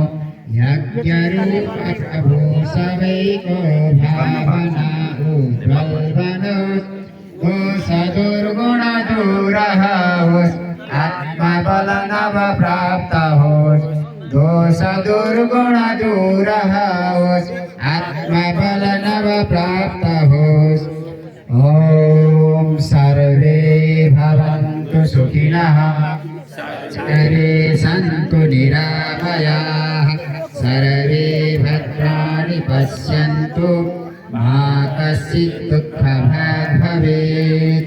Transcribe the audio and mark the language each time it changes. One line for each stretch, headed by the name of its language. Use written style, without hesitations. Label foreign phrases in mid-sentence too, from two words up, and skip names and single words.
Nepali: यज्ञ रूप प्रभु सबैको भावना उज्जवल बनोस्, दोष दुर्गुण दूर होस्, आत्मबल नव प्राप्त होस्। दोष दुर्गुण दूर होस्, आत्मबल नव प्राप्त होस्।
Sanskrit: ॐ सर्वे भवन्तु सुखिनः, सर्वे सन्तु निरामयाः, सर्वे भद्राणि पश्यन्तु, मा कश्चित् दुःखभाग् भवेत्।